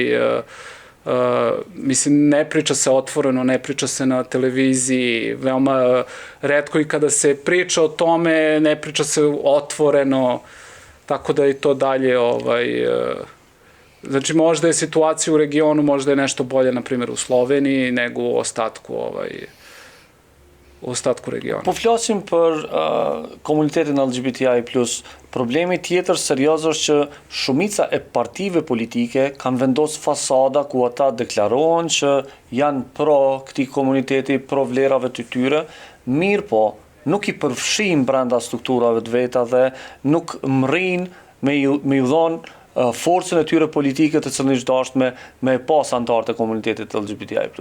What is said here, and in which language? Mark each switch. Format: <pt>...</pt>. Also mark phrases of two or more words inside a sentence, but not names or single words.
<sr>mislim, ne priča se otvoreno, ne priča se na televiziji, veoma retko i kada se priča o tome, ne priča se otvoreno, tako da je to dalje, znači možda je situacija u regionu, možda je nešto bolje, na primjer, u Sloveniji, nego u ostatku regiona.</sr> <sq>Po flasim për komunitetin LGBTI+, problemi tjetër serioz është që shumica e partive politike kanë vendosur fasada ku ata deklarohen që janë pro këtij komuniteti, pro vlerave të tyre, mirë po nuk i përfshin brenda strukturave të veta dhe nuk mrin me ju dhonë forcën e tyre politike të cilën është dashur me pas anëtarë të komunitetit LGBTI+.</sq>